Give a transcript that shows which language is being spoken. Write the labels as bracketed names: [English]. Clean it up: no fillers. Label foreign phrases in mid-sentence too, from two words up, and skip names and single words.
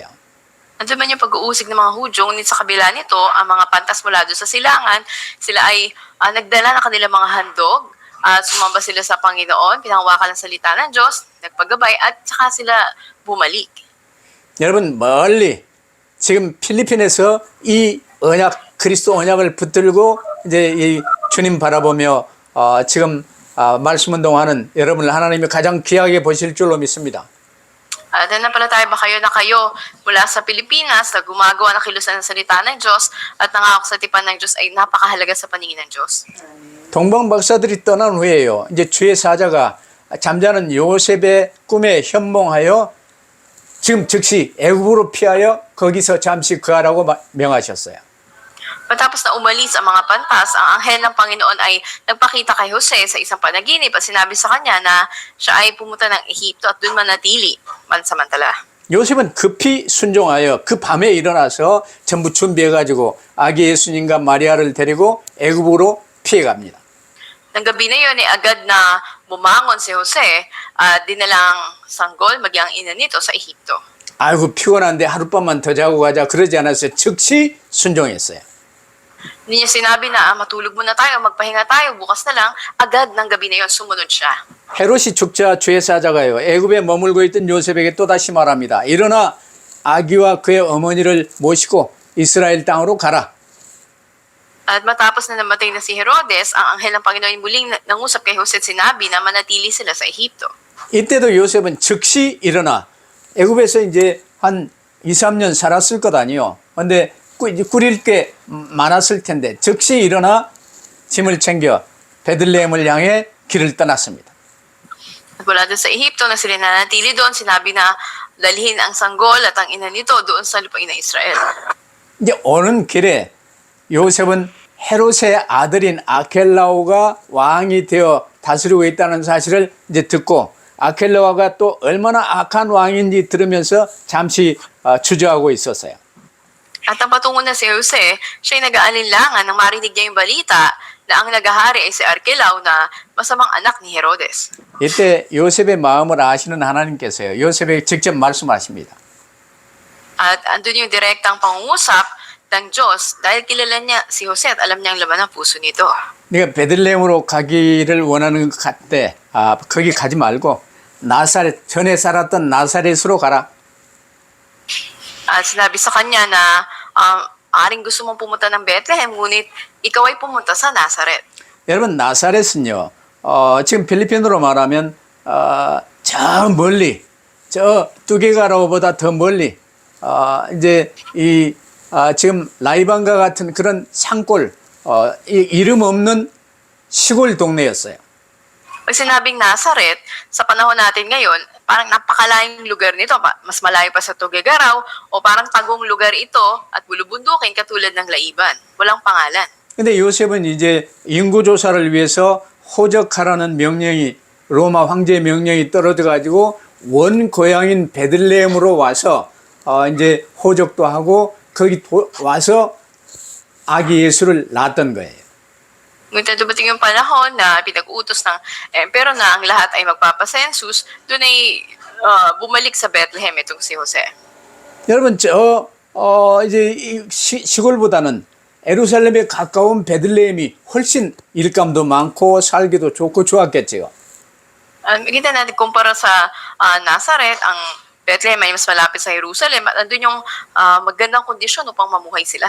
[Filipino] Andiyan man yung pag-uusig ng mga Hudyo, ngunit sa kabila nito, ang mga pantas mula doon sa silangan, sila ay nagdala ng kanilang mga handog, sumamba sila sa Panginoon, pinanghawakan ng salita ng Diyos, nagpagabay, at saka sila bumalik. [Korean] 여러분 멀리 지금 필리핀에서 이 언약 그리스도 언약을 붙들고 이제 이 주님 바라보며 지금 말씀 운동하는 여러분을 하나님이 가장 귀하게 보실 줄로 믿습니다. [Filipino] Nanampalataya ba kayo na kayo mula sa Pilipinas na gumagawa ng kilusan ng salita ng Diyos at nangako sa tipan ng Diyos ay napakahalaga sa paningin ng Diyos? [Korean] 동방 박사들이 떠난 후에요. 이제 주의 사자가 잠자는 요셉의 꿈에 현몽하여 지금 즉시 애굽으로 피하여 거기서 잠시 거하라고 명하셨어요. [Filipino] Matapos na umalis ang mga pantas, ang anghel ng Panginoon ay nagpakita kay Jose sa isang panaginip at sinabi sa kanya na siya ay pumunta ng Ehipto at doon manatili mansamantala. [Korean] 요셉은 급히 순종하여 그 밤에 일어나서 전부 준비해가지고 아기 예수님과 마리아를 데리고 애굽으로 피해갑니다. [Filipino] Nang gabi na yun, agad na bumangon si Jose at dinalang sanggol maging ang ina nito sa Ehipto. [Korean] 아이고 피곤한데 하룻밤만 더 자고 가자 그러지 않았어요. 즉시 순종했어요. [Filipino] Hindi niya sinabi na matulog muna tayo, magpahinga tayo, bukas na lang, agad ng gabi na yun, sumunod siya. [Korean] 헤롯이 죽자 주의 사자가요. 애굽에 머물고 있던 요셉에게 또다시 말합니다. 일어나 아기와 그의 어머니를 모시고 이스라엘 땅으로 가라. [Filipino] At matapos na namatay na si Herodes, ang anghel ng Panginoon muling nangusap kay Jose at sinabi na manatili sila sa Ehipto. [Korean] 이때도 요셉은 즉시 일어나 애굽에서 이제 한 2, 3년 살았을 것 아니요. 근데 꾸릴 게 많았을 텐데 즉시 일어나 짐을 챙겨 베들레헴을 향해 길을 떠났습니다. [Filipino] At mula doon sa Ehipto na sila nanatili doon, sinabi na dalhin ang sanggol at ang ina nito doon sa lupain ng Israel. [Korean] 이제 오는 길에 요셉은 헤롯의 아들인 아켈라오가 왕이 되어 다스리고 있다는 사실을 이제 듣고 아켈라오가 또 얼마나 악한 왕인지 들으면서 잠시 주저하고 있었어요. [Filipino] At ang patungo na si Jose, siya'y nag-aalinlangan nang marinig niya yung balita na ang nagahari ay si Arkelao na masamang anak ni Herodes. [Korean] 이때 요셉의 마음을 아시는 하나님께서요. 요셉에게 직접 말씀하십니다. [Filipino] At andun yung direktang pangungusap ng Diyos dahil kilala niya si Jose at alam niya ang laman ng puso nito. [Korean] 네가 베들레헴으로 가기를 원하는 것 같대. 거기 가지 말고 나사렛, 전에 살았던 나사렛으로 가라. [Filipino] At sinabi sa kanya na aring gusto mong pumunta ng Bethlehem, ngunit ikaw ay pumunta sa Nazareth. [Korean] 여러분 나사렛은요. 지금 필리핀으로 말하면 저 멀리 저 두개가라보다 더 멀리 이제 지금 라이방가 같은 그런 산골 이름 없는 시골 동네였어요. [Filipino] Pag sinabing Nazareth, sa panahon natin ngayon, parang napakalayong lugar nito. Mas malayo pa sa Tuguegarao o parang tagong lugar ito at bulubundukin katulad ng Laiban. Walang pangalan. [Korean] 근데 요셉은 이제 인구 조사를 위해서 호적하라는 명령이 로마 황제의 명령이 떨어져 가지고 원 고향인 베들레헴으로 와서 이제 호적도 하고 거기 와서 아기 예수를 낳았던 거예요. [Filipino] Ngunit dumating yung panahon na pinag-utos ng emperor na ang lahat ay magpapasensus, doon ay bumalik sa Bethlehem itong si Jose. [Korean] 여러분 이제 이 시골보다는 예루살렘에 가까운 베들레헴이 훨씬 일감도 많고 살기도 좋고 좋았겠지요. [Filipino] Makita natin kumpara sa Nazareth, ang Bethlehem ay mas malapit sa Jerusalem at andun yung magandang kondisyon upang mamuhay sila.